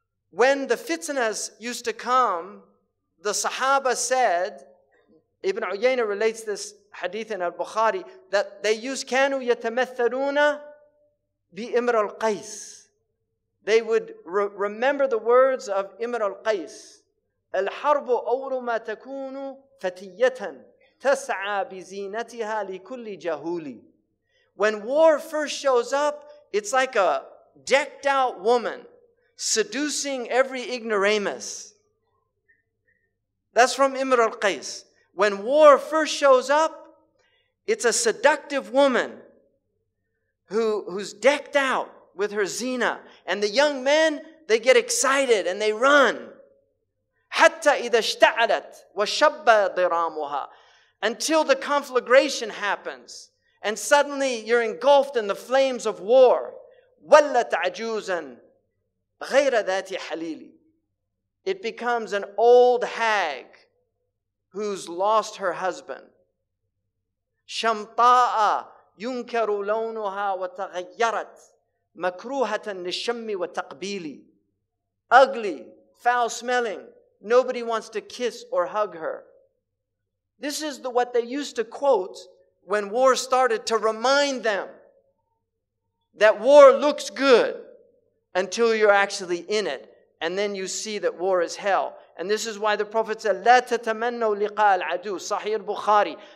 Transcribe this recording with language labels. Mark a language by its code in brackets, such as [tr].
[en] When the fitnas used to come, the Sahaba said, Ibn Uyayna relates this hadith in al-Bukhari, that they used [ar] كانوا يتمثلون بإمر القيس. [en] They would remember the words of Imr al-Qais. [ar] الحرب أول ما تكون فتية تسعى بزينتها لكل جهول. [en] When war first shows up, it's like a decked out woman seducing every ignoramus. That's from Imr al-Qais. When war first shows up, it's a seductive woman who's decked out with her zina. And the young men, they get excited and they run. [ar] حَتَّى إِذَا اشْتَعَلَتْ وَشَبَّ ضِرَامُهَا. [en] Until the conflagration happens. And suddenly you're engulfed in the flames of war. [ar] وَلَّتْ عَجُوزًا غَيْرَ ذَاتِ حَلِيلِ. [en] It becomes an old hag who's lost her husband. [ar] شَمْطَاءَ يُنْكَرُ لَوْنُهَا وَتَغَيَّرَتْ مَكْرُوهَةً لِلشَّمِّ وَتَقْبِيلِ. [en] Ugly, foul-smelling, nobody wants to kiss or hug her. This is what they used to quote when war started to remind them that war looks good until you're actually in it. And then you see that war is hell. And this is why the Prophet said, [ar] لا تتمنوا لقاء العدو, [en] Sahih Bukhari.